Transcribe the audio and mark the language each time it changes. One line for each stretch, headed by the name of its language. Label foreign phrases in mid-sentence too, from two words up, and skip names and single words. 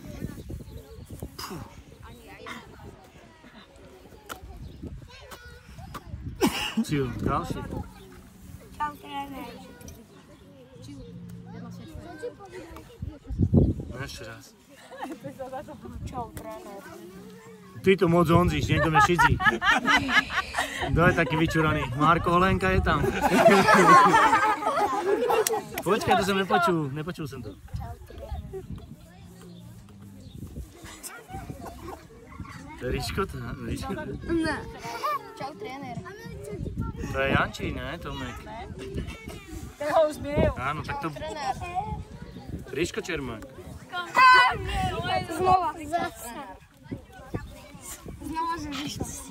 Slovak: Cíl, další. Čau, trenér. Ešte raz. Čau, trenér. Ty to moc honzíš, niekto me šidí. Kto je taký vyčúraný? Marko Holenka je tam. Počkaj, to som nepočul som to. To je Ríško? Ne. Čau, trenér. To je Jančí, ne, Tomek?
Czech: Ten ho už byl.
Slovak: Áno, tak to... Trenér. Ríško Čermák. Znova. Znova, že vyšlo.